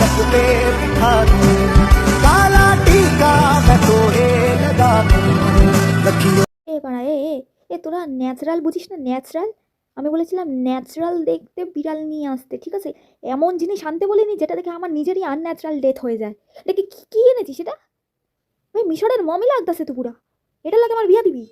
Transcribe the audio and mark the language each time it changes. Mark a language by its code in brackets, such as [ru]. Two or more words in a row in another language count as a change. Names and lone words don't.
[hi] पे बिठा दूं, काला टीका मैं तोड़े लगा दूं, रखियो। [bn] এ পাড়া এ তোরা ন্যাচারাল বুঝিস না? ন্যাচারাল, আমি বলেছিলাম ন্যাচারাল দেখতে বিড়াল নিয়ে আসতে, ঠিক আছে? এমন জিনিস আনতে বলিনি যেটা দেখে আমার নিজেরই [en] unnatural death [bn] হয়ে যায়। এটা কি কি এনেছিস সেটা? ভাই মিশরের মমি লাগতেছে তো পুরা। এটা লাগে আমার বিয়া দিবি?